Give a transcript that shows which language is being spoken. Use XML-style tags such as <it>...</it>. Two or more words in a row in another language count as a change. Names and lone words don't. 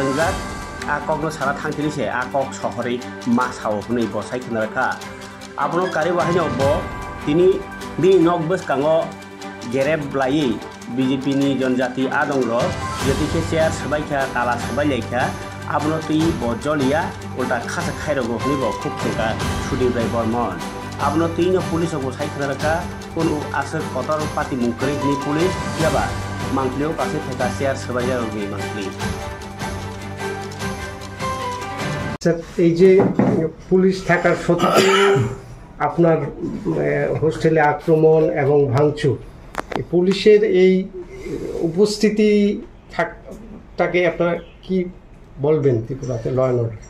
<trp>langjak Akokno sara thangtini se akok sohori masao huni bo sai khanaraka abono kari bahani obbo tini bi nok boskango gereb blai BJP ni Janjati adongro jeti ke share sabaikha tala sabailekha abono tui bo jolia ulta khasa khairogo huni bo khub theka Sudeep Rai Bormon abono tui no police bo sai khanaraka kono asar kotor pati mungkri ni police yaba mangklio kase theka share sabailagi mangkli</trp> <bn>এই যে পুলিশ থাকার সত্ত্বেও আপনার হোস্টেলে আক্রমণ এবং ভাঙচুর পুলিশের এই উপস্থিতি থাকটাকে আপনারা কি বলবেন ত্রিপুরাতে</bn> <en>law and order?</en>